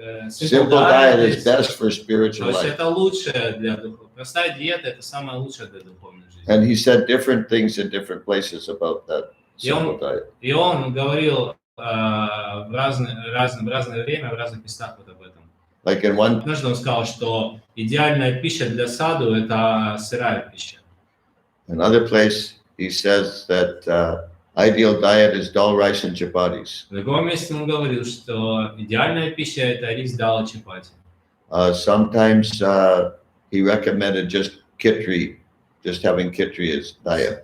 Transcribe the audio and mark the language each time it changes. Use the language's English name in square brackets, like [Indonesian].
[English] Simple diet is best for spiritual [Russian] То есть [English] life. [Russian] это лучшее для духовной. Простая диета – это самое лучшее для духовной жизни. [English] And he said different things in different places about that simple diet. [Russian] И он говорил в разное время, в разных местах вот об этом. [English] Like in one, [Russian] Однажды он сказал, что идеальная пища для саду – это сырая пища. [English] another place, he says that ideal diet is dal rice and chapatis. [Russian] В другом месте он говорил, что идеальная пища – это рис, дал, чапати. [English] Sometimes he recommended just kitri, just having kitri as diet.